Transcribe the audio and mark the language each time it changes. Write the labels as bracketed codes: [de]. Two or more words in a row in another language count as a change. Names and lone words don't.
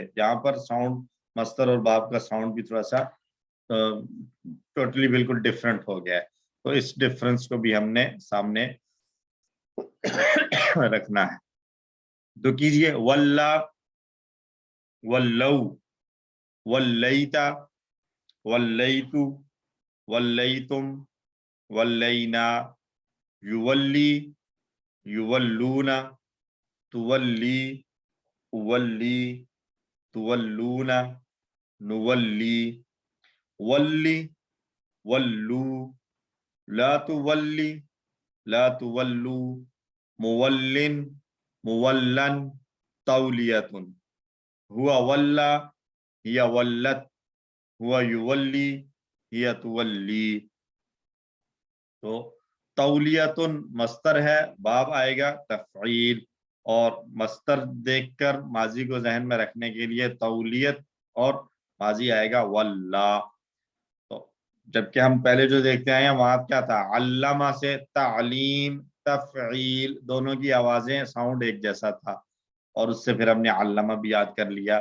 [ur] یہاں پر ساؤنڈ مصدر اور باب کا ساؤنڈ بھی تھوڑا سا ٹوٹلی بالکل ڈفرینٹ ہو گیا ہے. تو اس ڈفرینس کو بھی ہم نے سامنے رکھنا ہے. تو کیجئے [ar] واللہ، واللو، ولّيتَ، ولّيتُ، ولّيتم, ولّينا، يولّي، يولّون، تولّي، أولّي، تولّون, نولّي، ولّي، ولّوا، لا تولّي، لا تولّوا، مولٍّ، مولًّى، توليةٌ، هو ولّى، هي ولّت، هو يولّي، هي تولّي. [ur] تو تولیتن مصدر ہے، باب آئے گا تفعیل، اور مصدر دیکھ کر ماضی کو ذہن میں رکھنے کے لیے تولیت اور ماضی آئے گا ولّی. تو جبکہ ہم پہلے جو دیکھتے آئے ہیں وہاں کیا تھا، علامہ سے تعلیم، تفعیل، دونوں کی آوازیں ساؤنڈ ایک جیسا تھا، اور اس سے پھر ہم نے علامہ بھی یاد کر لیا.